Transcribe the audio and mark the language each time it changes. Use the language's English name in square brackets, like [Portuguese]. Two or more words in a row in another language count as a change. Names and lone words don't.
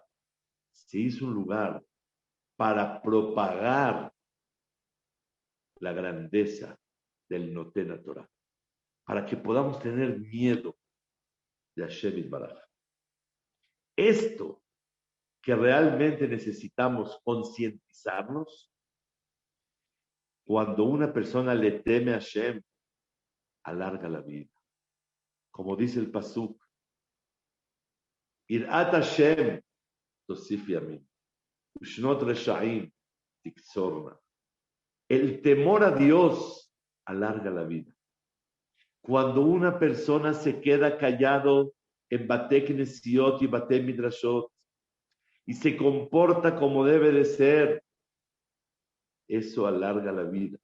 [Spanish] Se hizo un lugar para propagar la grandeza del [Hebrew] נותן התורה, [Spanish] para que podamos tener miedo de [Hebrew] השם יתברך. [Spanish] Esto que realmente necesitamos concientizarnos, cuando una persona le teme a Hashem, alarga la vida. Como dice el Pasuk, [Hebrew] יראת השם תוסיף ימים, ושנות רשעים תקצרנה. [Spanish] El temor a Dios alarga la vida. Cuando una persona se queda callado en [Hebrew] בתי כנסיות [Spanish] y [Hebrew] בתי מדרשות [Spanish] y se comporta como debe de ser, eso alarga la vida.